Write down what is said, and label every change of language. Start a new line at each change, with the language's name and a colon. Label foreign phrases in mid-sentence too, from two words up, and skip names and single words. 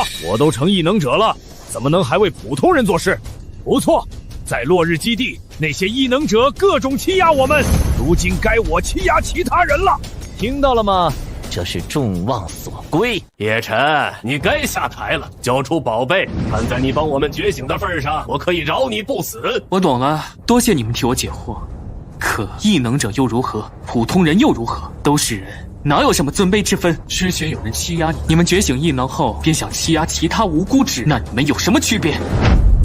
Chinese: 我都成異能者了，怎麼能還為普通人做事？不錯，在落日基地，那些異能者各種欺壓我們，如今該我欺壓其他人了。聽到了嗎？這是眾望所歸。葉晨，你該下台了，交出寶貝。看在你幫我們覺醒的份上，我可以饒你不死。我懂了，多謝你們替我解惑。可異能者又如何？普通人又如何？都是人，哪有什麼尊卑之分？之前有人欺壓你，你們覺醒異能後便想欺壓其他無辜之人，那你們有什麼區別？